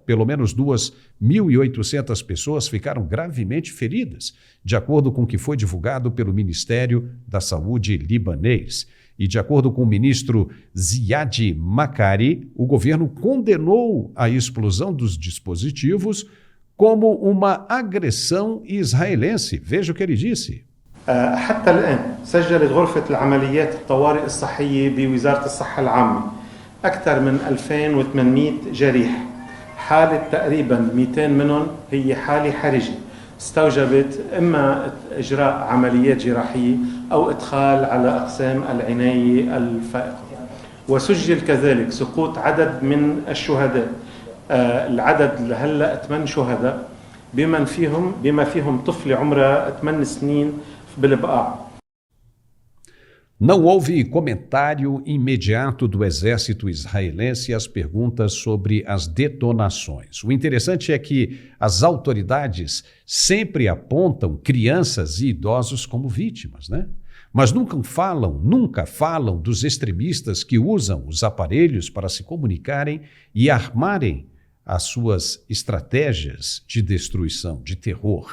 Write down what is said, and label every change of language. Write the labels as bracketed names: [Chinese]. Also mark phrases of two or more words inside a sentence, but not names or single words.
[Portuguese] Pelo menos 2.800 pessoas ficaram gravemente feridas, de acordo com o que foi divulgado pelo Ministério da Saúde libanês. E de acordo com o ministro Ziad Makari, o governo condenou a explosão dos dispositivos como uma agressão israelense. Veja o que ele disse. [Arabic] حتى الآن سجلت غرفة العمليات الطوارئ الصحية بوزارة الصحة العامة أكثر من 2800 جريح. حالة تقريبا 200 منهم هي حالة حرجة استوجبت إما إجراء عمليات جراحية أو إدخال على أقسام العناية الفائقة. وسجل كذلك سقوط عدد من الشهداء. العدد هلا 8 شهداء بما فيهم طفلة عمرها 8 سنين بالبقاع. [Portuguese] Não houve comentário imediato do exército israelense às perguntas sobre as detonações. O interessante é que as autoridades sempre apontam crianças e idosos como vítimas, né? Mas nunca falam dos extremistas que usam os aparelhos para se comunicarem e armarem as suas estratégias de destruição, de terror.